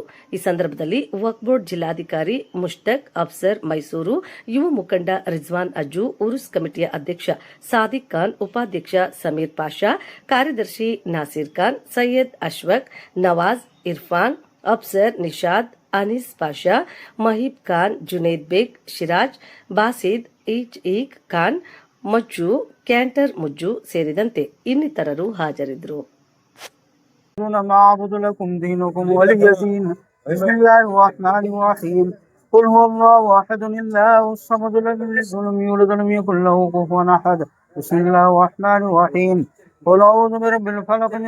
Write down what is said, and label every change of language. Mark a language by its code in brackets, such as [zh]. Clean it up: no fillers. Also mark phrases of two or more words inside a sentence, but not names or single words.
[kn] ಈ ಸಂದರ್ಭದಲ್ಲಿ ವಕ್ಫ್ ಬೋರ್ಡ್ ಜಿಲ್ಲಾಧಿಕಾರಿ ಮುಷ್ತಕ್ ಅಫ್ಸರ್ ಮೈಸೂರು, ಯುವ ಮುಖಂಡ ರಿಜ್ವಾನ್ ಅಜ್ಜು, ಉರುಸ್ ಕಮಿಟಿಯ ಅಧ್ಯಕ್ಷ ಸಾದಿಕ್ ಖಾನ್, ಉಪಾಧ್ಯಕ್ಷ ಸಮೀರ್ ಪಾಷಾ, ಕಾರ್ಯದರ್ಶಿ ನಾಸೀರ್ ಖಾನ್, ಸೈಯದ್ ಅಶ್ವಕ್, ನವಾಜ್, ಇರ್ಫಾನ್, ಅಫ್ಸರ್, ನಿಷಾದ್, ಅನೀಸ್ ಪಾಷಾ, ಮಹೀಬ್ ಖಾನ್, ಜುನೇದ್ ಬೇಗ್, ಶಿರಾಜ್, ಬಾಸಿದ್, ಈಗ್ ಖಾನ್, ಮಜ್ಜು, ಕ್ಯಾಂಟರ್ ಮುಜ್ಜು ಸೇರಿದಂತೆ ಇನ್ನಿತರರು ಹಾಜರಿದ್ದರು. [ar] قل هو الله احد الله الصمد لم يولد ولم يكن له كفوا احد بسم الله الرحمن الرحيم قل اعوذ برب الفلق من